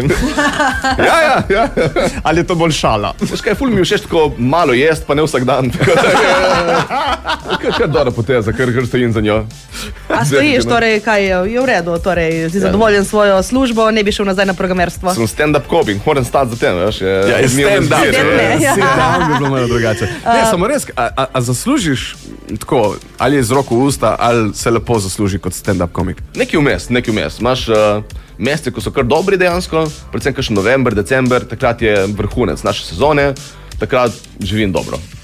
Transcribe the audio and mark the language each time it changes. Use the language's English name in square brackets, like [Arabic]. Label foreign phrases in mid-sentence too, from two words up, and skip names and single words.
[Slovenian] Ja. Ali je to bolj šala? Veš kaj, ful mi všeč tako malo jest, pa ne vsak dan. Kaj dobra poteza, kar stojim za njo. A stojiš, torej, kaj je v redu, torej, si zadovoljen s svojo službo, ne bi šel nazaj na programerstvo? Sem [English] stand-up coming, [Slovenian] moram stati za tem, veš. Ja, je stand-up. Stand-up bi bilo malo drugače. Ne, samo res, a zaslužiš tako, ali je z roko v usta, ali se lepo zasluži kot stand-up komik? Nekaj vmes. Imaš mesece, ko so kar dobri dejansko, predvsem kakšen november, december, takrat je vrhunec naše sezone, takrat živim dobro.